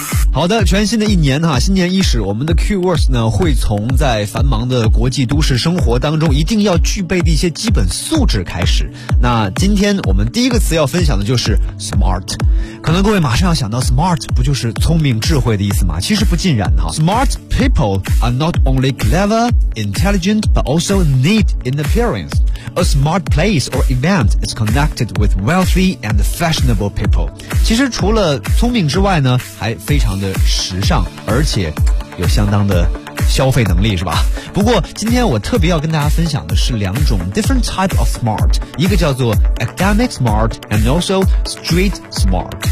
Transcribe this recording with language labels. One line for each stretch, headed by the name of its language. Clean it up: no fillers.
Chinese: 好的，全新的一年哈，新年伊始，我们的 keywords 呢会从在繁忙的国际都市生活当中一定要具备的一些基本素质开始。那今天我们第一个词要分享的就是 smart。可能各位马上要想到 smart 不就是聪明智慧的意思吗？其实不尽然哈。
English: Smart people are not only clever, intelligent, but also neat in appearance. A smart place or event is connected with wealthy and fashionable people.
Chinese: 其实除了聪明之外呢，还非常的时尚，而且有相当的消费能力，是吧？不过今天我特别要跟大家分享的是两种
English: different type of smart，
Chinese: 一个叫做
English: academic smart and also street smart。